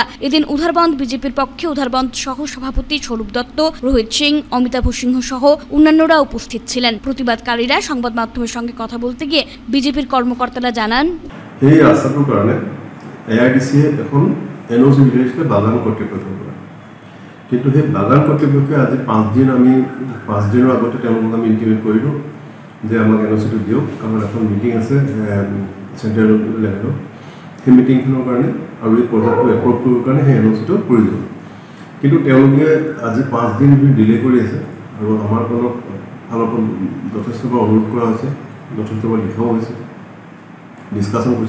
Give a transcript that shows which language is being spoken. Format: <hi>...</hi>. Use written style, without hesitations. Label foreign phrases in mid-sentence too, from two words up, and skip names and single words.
<bn>এদিন উধারবন্দ বিজেপির পক্ষে উধারবন্দ সহ সভাপতি স্বরূপ দত্ত, রোহিত সিং, অমিতাভ সিংহ সহ অন্যান্যরা উপস্থিত ছিলেন। প্রতিবাদকারীরা সংবাদ মাধ্যমের সঙ্গে কথা বলতে গিয়ে বিজেপির কর্মকর্তারা জানান,</bn> <as>এই রাস্তাটোৰ কাৰণে এআইডিসিয়ে এখন এনওসি বিদেশে বাগান কর্তৃপক্ষ কৰে, কিন্তু সেই বাগান কর্তৃপক্ষে আজি 5 দিন আমি 5 দিনৰ আগতে তেওঁলোকক আমি ইন্টিমেট কৰিলোঁ যে আমাক এনওসিটো দিয়ক, আমাৰ এখন মিটিং আছে</as> <en>central level.</en> <as>সেই মিটিংখনৰ কাৰণে আৰু এই প্ৰজেক্টটো এপ্ৰুভ কৰিবৰ কাৰণে সেই এনওসিটো প্ৰয়োজন, কিন্তু তেওঁলোকে আজি 5 দিন ডিলে কৰি আছে আৰু আমাৰ ফালৰ পৰা যথেষ্টবাৰ অনুৰোধ কৰা হৈছে, যথেষ্টবাৰ লিখাও হৈছে, ডিছকাশ্যন কৰিছে।</as>